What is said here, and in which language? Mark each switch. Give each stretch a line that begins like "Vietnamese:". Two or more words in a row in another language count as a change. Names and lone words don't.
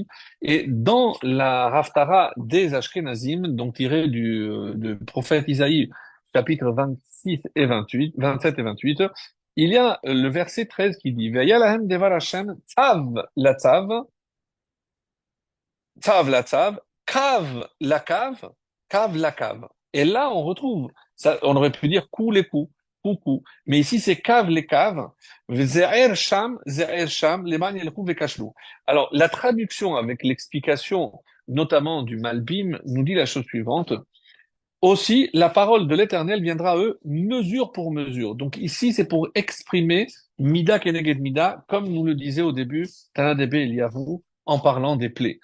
French: Et dans la haftara des Ashkenazim, donc tirée du prophète Isaïe, chapitre 26 et 28, 27 et 28, il y a le verset 13 qui dit
Hebrew: והיה להם דבר ה׳ צו לצו קו לקו.
French: Et là, on retrouve, ça, on aurait pu dire cou les coups, coucou. Mais ici, c'est cave les caves.
Hebrew: זעיר שם למען ילכו וכשלו.
French: Alors, la traduction avec l'explication, notamment du Malbim, nous dit la chose suivante. Aussi, la parole de l'Éternel viendra à eux mesure pour mesure. Donc ici, c'est pour exprimer
Hebrew: מידה כנגד מידה,
French: comme nous le disait au début Tanadebe Eliyahu, en parlant des plaies.